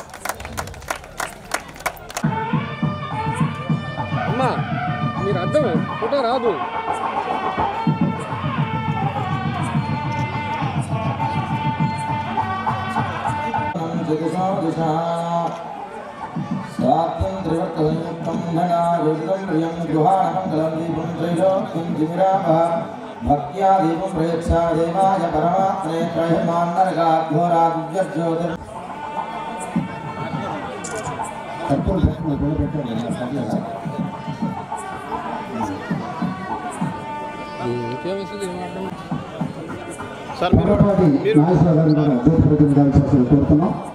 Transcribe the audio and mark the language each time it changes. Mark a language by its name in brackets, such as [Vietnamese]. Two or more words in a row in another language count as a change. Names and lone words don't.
[Telugu] అమ్మా మీరు అర్థం ఫోటో రాదు. [Sanskrit] स्वात्मत्रिवर्तसंयुक्तं धनायुक्तं प्रियं गृहाणमङ्गलं दीपं त्रैलोक्यं जिमिरामः भक्त्या दीपं प्रयच्छा देवाय परमात्मने त्रयमान्नरकाघोरादिव्यज्योतिर् [Telugu] సార్ నాగేశ్వర గారిని కూడా జ్యోతి ప్రతినిధించాల్సి కోరుతున్నాం.